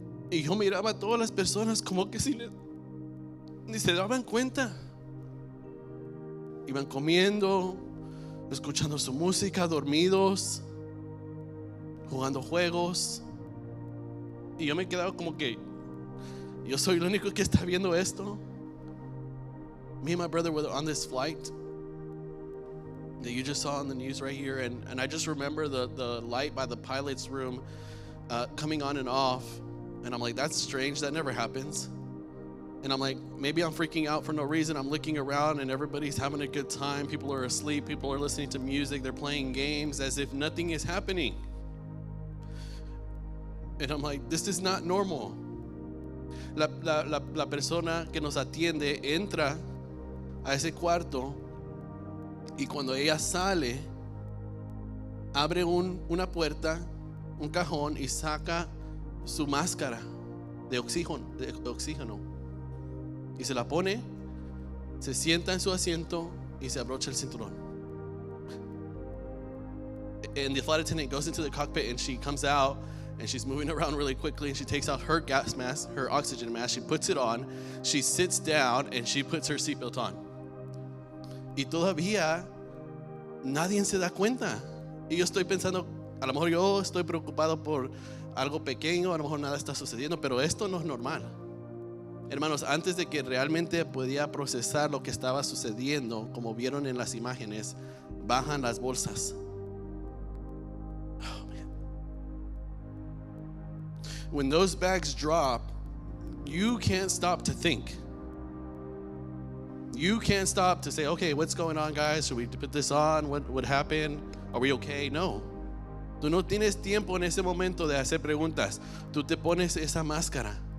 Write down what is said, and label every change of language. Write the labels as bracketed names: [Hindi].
[Spanish] Y yo miraba a todas las personas como que ni se daban cuenta. Iban comiendo, escuchando su música, dormidos, jugando juegos. Y yo me quedaba como que yo soy el único que está viendo esto. [English] Me and my brother were on this flight that you just saw on the news right here, and I just remember the light by the pilot's room coming on and off, and I'm like, that's strange, that never happens. And I'm like, maybe I'm freaking out for no reason. I'm looking around and everybody's having a good time. People are asleep, people are listening to music, they're playing games as if nothing is happening. And I'm like, this is not normal. [Spanish] La persona que nos atiende entra a ese cuarto y cuando ella sale, abre una puerta, un cajón y saca su máscara de oxígeno y se la pone, se sienta en su asiento y se abrocha el cinturón. [English] And the flight attendant goes into the cockpit and she comes out and she's moving around really quickly and she takes out her gas mask, her oxygen mask, she puts it on, she sits down and she puts her seatbelt on. [Spanish] Y todavía nadie se da cuenta. Y yo estoy pensando, a lo mejor yo estoy preocupado por algo pequeño, a lo mejor nada está sucediendo, pero esto no es normal. Hermanos, antes de que realmente podía procesar lo que estaba sucediendo, como vieron en las imágenes, bajan las bolsas. [English] Oh, man. When those bags drop, you can't stop to think. You can't stop to say, okay, what's going on, guys? Should we put this on? What happened? Are we okay? No. [Spanish] Tú no tienes tiempo en ese momento de hacer preguntas. Tú te pones esa máscara.